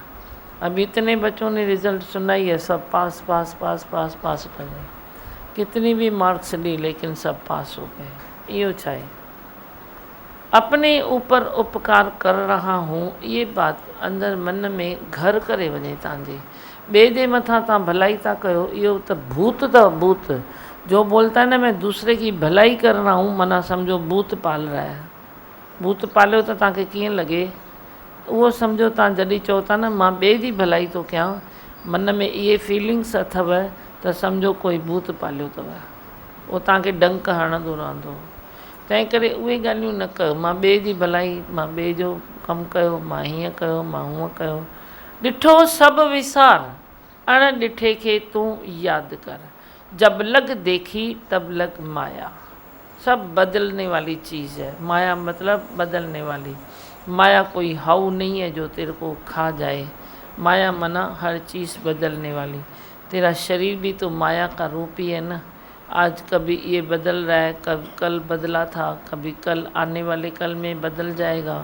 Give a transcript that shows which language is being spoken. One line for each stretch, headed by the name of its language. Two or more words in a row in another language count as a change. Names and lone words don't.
Hindi: अब इतने बच्चों ने रिज़ल्ट सुना ही है, सब पास कर गए, कितनी भी मार्क्स ली लेकिन सब पास हो गए। ये चाहे अपने ऊपर उपकार कर रहा हूँ, ये बात अंदर मन में घर करे
Sindhi: वञे तव्हांजे। ॿिए जे मथां तव्हां भलाई था कयो, इहो त भूत अथव।
Hindi: भूत जो बोलता है ना मैं दूसरे की भलाई कर रहा हूँ, माना समझो भूत पाल रहा है।
Sindhi: भूत पालियो त तव्हांखे कीअं लॻे, उहो सम्झो तव्हां जॾहिं चओ था न मां ॿिए जी भलाई थो कयां, मन में इहे फीलिंग्स अथव त सम्झो कोई भूत पालियो अथव, उहो तव्हांखे डंक हणंदो रहंदो। तंहिं करे उहे ॻाल्हियूं न कयो, मां ॿिए जी भलाई, मां ॿिए जो कमु कयो, मां हीअं कयो, मां हूअं कयो। ॾिठो सभु विसार, अण ॾिठे खे तूं यादि कर,
Hindi: जब लग देखी तब लग माया। सब बदलने वाली चीज़ है माया, मतलब बदलने वाली। माया कोई हाउ नहीं है जो तेरे को खा जाए, माया मना हर चीज़ बदलने वाली। तेरा शरीर भी तो माया का रूप ही है ना। आज कभी ये बदल रहा है, कल बदला था, कभी कल आने वाले कल में बदल जाएगा।